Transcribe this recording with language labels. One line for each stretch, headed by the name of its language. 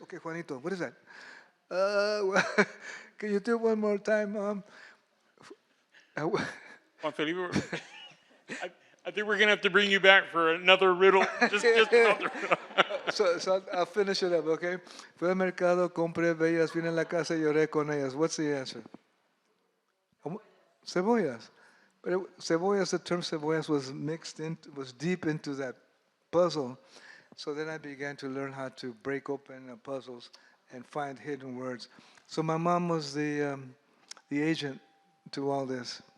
English: Okay, Juanito, what is that? Well, can you do it one more time, Mom? Juan Felipe, I think we're going to have to bring you back for another riddle. Just another riddle. So I'll finish it up, okay?
Spanish: Fui al mercado, compré bellas, vine a la casa y lloré con ellas.
English: What's the answer?
Spanish: Cebollas.
English: But cebollas, the term cebollas was deep into that puzzle. So then I began to learn how to break open puzzles and find hidden words. So my mom was the agent to all this.